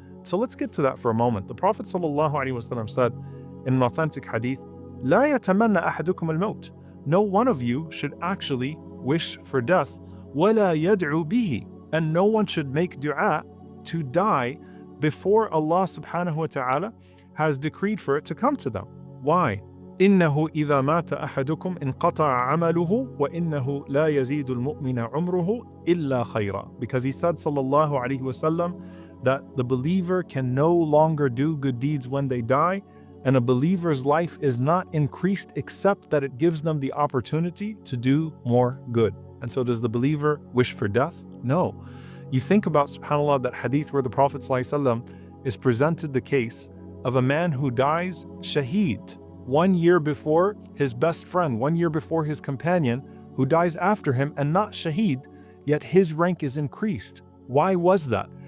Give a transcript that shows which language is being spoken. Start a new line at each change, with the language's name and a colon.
English: So let's get to that for a moment. The Prophet sallallahu alaihi wasallam said in an authentic hadith,
Arabic: لا يتمنى أحدكم الموت.
English: No one of you should actually wish for death,
Arabic: ولا يدعو به,
English: and no one should make dua to die before Allah subhanahu wa ta'ala has decreed for it to come to them. Why?
Arabic: إنه إذا مات أحدكم انقطع عمله وإنه لا يزيد المؤمن عمره إلا خيرا.
English: Because he said sallallahu alaihi wasallam that the believer can no longer do good deeds when they die, and a believer's life is not increased except that it gives them the opportunity to do more good. And so does the believer wish for death? No. You think about, subhanAllah, that hadith where the Prophet ﷺ is presented the case of a man who dies shaheed 1 year before his best friend, 1 year before his companion, who dies after him and not shaheed, yet his rank is increased. Why was that?